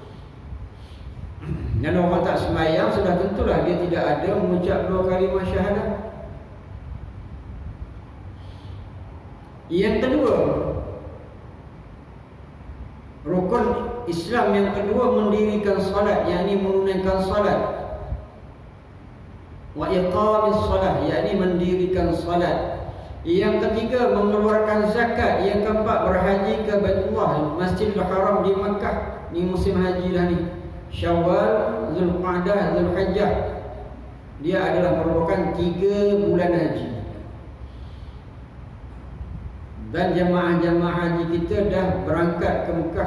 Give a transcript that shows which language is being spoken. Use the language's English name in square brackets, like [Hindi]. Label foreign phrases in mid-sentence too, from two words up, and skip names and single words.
[Malay] Dan orang tak sembahyang sudah tentulah dia tidak ada mengucap 2 kalimah syahadah. Yang kedua, rukun Islam yang kedua mendirikan salat, yakni menunaikan salat. [Arabic] وإقام الصلاة, [Malay] yakni mendirikan salat. Yang ketiga, mengeluarkan zakat. Yang keempat, berhaji ke Baitullah, Masjidil Haram di Makkah. Ni musim haji dah ni. Syawal, Zulqa'dah, Zulhijjah. Dia adalah merupakan 3 bulan haji. Dan jemaah-jemaah haji kita dah berangkat ke Mekah.